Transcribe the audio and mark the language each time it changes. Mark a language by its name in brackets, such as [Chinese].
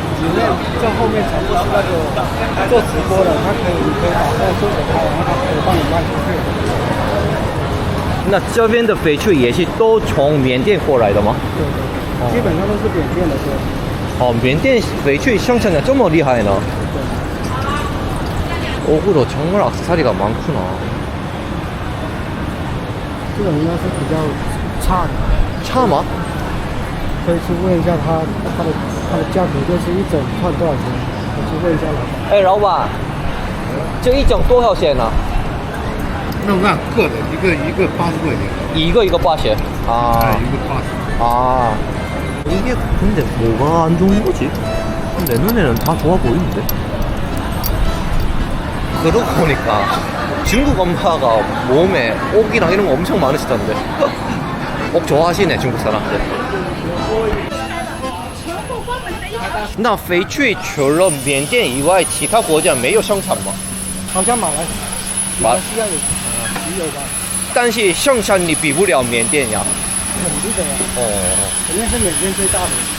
[Chinese] 里面这后面全部是那个做直播的，你可以把那个做给他，然后他可以帮你卖出去。那这边的翡翠也是都从缅甸过来的吗？对，基本上都是缅甸的货。缅甸翡翠生产的这么厉害呢？ [Korean] 옥으로 정말 액세서리가 많구나. [Chinese] 这种应该是比较差的。差吗？可以去问一下它的价格，就是一整串多少钱？我去问一下老板。哎，老板，这一整多少钱呢？那按个的，一个80块钱。一个80. 아. [Korean] 이거 80. 아. 이게 근데 뭐가 안 좋은 거지? 내 눈에는 다 좋아 보이는데? 그러고 보니까 중국 엄마가 몸에 옥이랑 이런 거 엄청 많으시던데. 옥 좋아하시네 중국 사람들. [Chinese] 那翡翠除了缅甸以外，其他国家没有生产吗？好像马来西亚有吧？但是生产力比不了缅甸呀。肯定的呀。肯定是缅甸最大的。